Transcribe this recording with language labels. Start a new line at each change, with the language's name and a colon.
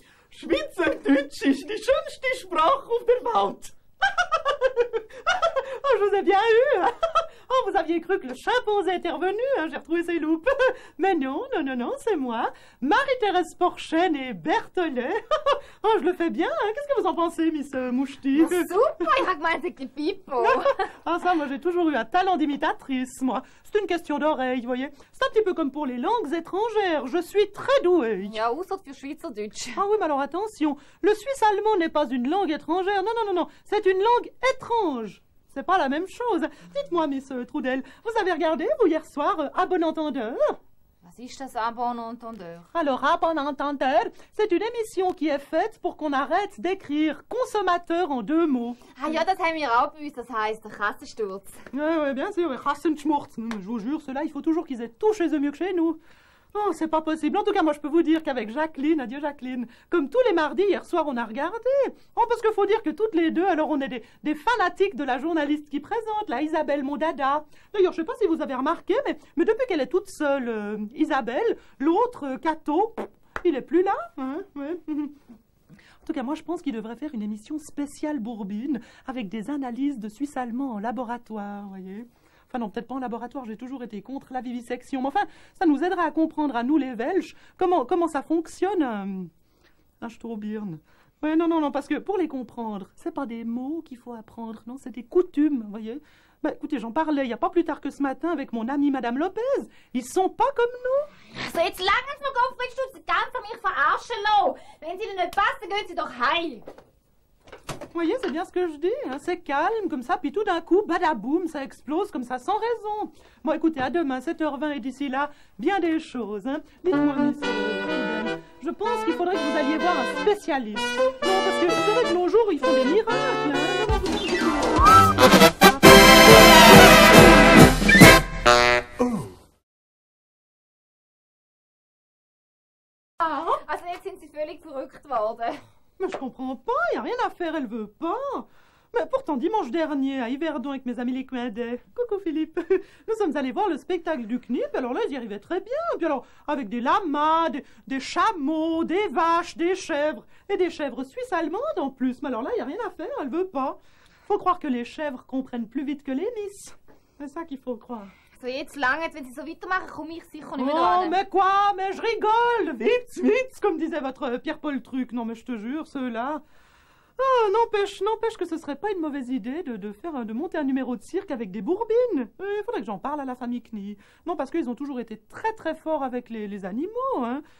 German: Schweizerdeutsch ist die schönste Sprache auf der Welt.
French: Oh, je vous ai bien eu. Oh, vous aviez cru que le chimpanzé était revenu, hein, j'ai retrouvé ses loupes. Mais non, c'est moi, Marie-Thérèse Porchen et Berthollet. Oh, je le fais bien, hein. Qu'est-ce que vous en pensez, Miss Mouchty?
German: Oh, super, ich habe gemeint,
French: c'est Pipo. Ah, ça, moi, j'ai toujours eu un talent d'imitatrice, moi. C'est une question d'oreille, vous voyez. C'est un petit peu comme pour les langues étrangères. Je suis très douée.
German: Ja, außer für Schweizerdeutsch.
French: Ah oui, mais alors attention, le suisse-allemand n'est pas une langue étrangère. Non, c'est une langue étrange. C'est pas la même chose. Dites-moi, Miss Trudel, vous avez regardé, vous, hier soir, À bon entendeur?
German: Was ist das, À bon entendeur?
French: Alors, À bon entendeur, c'est une émission qui est faite pour qu'on arrête d'écrire consommateur en 2 mots.
German: Ah ja, das haben wir auch bei uns, das heisst der Kassensturz.
French: Oui, bien sûr, Kassenschmurz. Je vous jure, ceux-là, il faut toujours qu'ils aient tout chez eux mieux que chez nous. Oh, c'est pas possible. En tout cas, moi, je peux vous dire qu'avec Jacqueline, adieu Jacqueline, comme tous les mardis, hier soir, on a regardé. Oh, parce qu'il faut dire que toutes les deux, alors on est des fanatiques de la journaliste qui présente, la Isabelle Mondada. D'ailleurs, je sais pas si vous avez remarqué, mais depuis qu'elle est toute seule, Isabelle, l'autre, Cato, il est plus là. Hein, ouais. En tout cas, moi, je pense qu'il devrait faire une émission spéciale Bourbine avec des analyses de Suisse allemand en laboratoire, vous voyez. Enfin non, peut-être pas en laboratoire, j'ai toujours été contre la vivisection. Mais enfin, ça nous aidera à comprendre à nous les Welsh comment ça fonctionne un Staubierne. Ouais, non, parce que pour les comprendre, c'est pas des mots qu'il faut apprendre, non, c'est des coutumes, vous voyez. Ben, écoutez, j'en parlais il n'y a pas plus tard que ce matin avec mon amie Madame Lopez. Ils sont pas comme nous.
German: Also jetzt langen's mir, Gottfried, du die ganz an mich verarschen lassen. Wenn sie Ihnen nicht passen, gehen Sie doch heim.
French: Vous voyez, c'est bien ce que je dis, hein, c'est calme comme ça, puis tout d'un coup, badaboum, ça explose comme ça, sans raison. Bon, écoutez, à demain, 7h20, et d'ici là, bien des choses. Hein. Dites-moi, monsieur, je pense qu'il faudrait que vous alliez voir un spécialiste. Non, parce que vous savez que nos jours, ils font des miracles. Hein.
German: Also jetzt sind Sie völlig verrückt worden.
French: Mais je comprends pas, il n'y a rien à faire, elle veut pas. Mais pourtant, dimanche dernier, à Yverdon avec mes amis les Coindais, coucou Philippe, nous sommes allés voir le spectacle du CNIP, alors là, ils y arrivaient très bien. Puis alors, avec des lamas, des chameaux, des vaches, des chèvres, et des chèvres suisses allemandes en plus. Mais alors là, il n'y a rien à faire, elle veut pas. Faut croire que les chèvres comprennent plus vite que les Nice. C'est ça qu'il faut croire.
German: So jetzt lange, wenn Sie so weitermachen, komme ich sicher nicht mehr
French: Oh,
German: dran.
French: mais quoi? Mais je rigole! Vite, comme disait votre Pierre-Paul Truc. Non, mais je te jure, ceux-là... Ah, n'empêche que ce serait pas une mauvaise idée de monter un numéro de cirque avec des bourbines. Il faudrait que j'en parle à la famille Knie. Non, parce qu'ils ont toujours été très très forts avec les animaux, hein.